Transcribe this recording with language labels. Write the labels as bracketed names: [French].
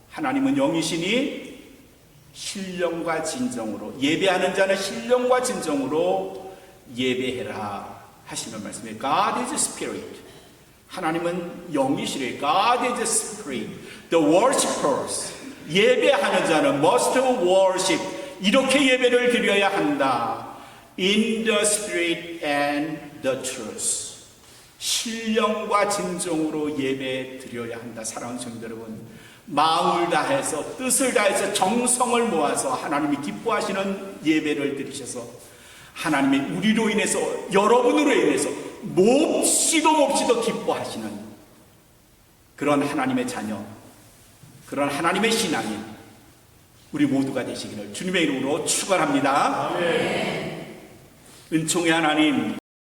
[Korean] 하나님은 영이시니 신령과 진정으로 예배하는 자는 신령과 진정으로 예배해라 하시는 말씀이에요. [English] God is Spirit. [Korean] 하나님은 영이시래. [English] God is Spirit. The worshippers. [Korean] 예배하는 자는 [English] must worship. [Korean] 이렇게 예배를 드려야 한다. [English] In the Spirit and the truth. [Korean] 신령과 진정으로 예배 드려야 한다. 사랑하는 성도 여러분, 마음을 다해서 뜻을 다해서 정성을 모아서 하나님이 기뻐하시는 예배를 드리셔서 하나님의 우리로 인해서 여러분으로 인해서 몹시도 기뻐하시는 그런 하나님의 자녀, 그런 하나님의 신앙인 우리 모두가 되시기를 주님의 이름으로 축원합니다. 은총의 하나님,